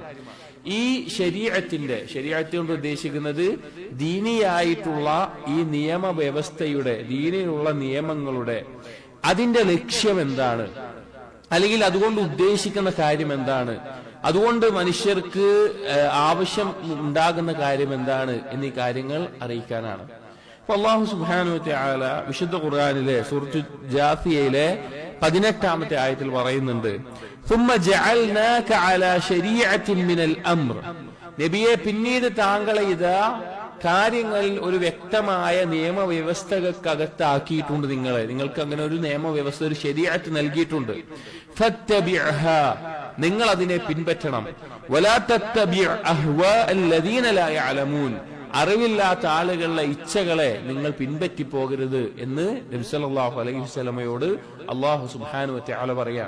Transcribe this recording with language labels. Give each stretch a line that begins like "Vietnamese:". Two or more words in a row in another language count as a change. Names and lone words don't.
Malayalam: ഈ ശരീഅത്ത് കൊണ്ട് ഉദ്ദേശിക്കുന്നത് ദീനിയായിട്ടുള്ള ഈ നിയമവ്യവസ്ഥയുടെ, ദീനിലുള്ള നിയമങ്ങളുടെ അതിന്റെ ലക്ഷ്യം എന്താണ്, അല്ലെങ്കിൽ അതുകൊണ്ട് ഉദ്ദേശിക്കുന്ന കാര്യം എന്താണ്, അതുകൊണ്ട് മനുഷ്യർക്ക് ആവശ്യം ഉണ്ടാകുന്ന കാര്യം എന്താണ് എന്നീ കാര്യങ്ങൾ അറിയിക്കാനാണ്. അപ്പൊ
Arabic: الله سبحانه وتعالى
Malayalam: വിശുദ്ധ ഖുർആനിലെ സൂറത്തു ജാസിയയിലെ 18-ാമത്തെ ആയത്തിൽ പറയുന്നുണ്ട്,
Arabic: ثم جعلناك على شريعة من الأمر,
Malayalam: നബിയെ പിന്നീട് താങ്കളെ ഇതാ കാര്യങ്ങളിൽ ഒരു വ്യക്തമായ നിയമവ്യവസ്ഥകൾക്കകത്താക്കിയിട്ടുണ്ട്. നിങ്ങൾക്ക് അങ്ങനെ ഒരു നിയമവ്യവസ്ഥ, ഒരു ശരീഅത്ത് നൽകിയിട്ടുണ്ട്. ഫത്തബിഅഹാ, നിങ്ങൾ അതിനെ പിൻപറ്റണം.
Arabic: ولا تتبع أهواء الذين لا يعلمون,
Malayalam: അറിവില്ലാത്ത ആളുകളുടെ ഇച്ഛകളെ നിങ്ങൾ പിൻപറ്റി പോകരുത് എന്ന് നബി
Arabic: صلى الله عليه وسلم الله سبحانه وتعالى
Malayalam: പറയാണ്.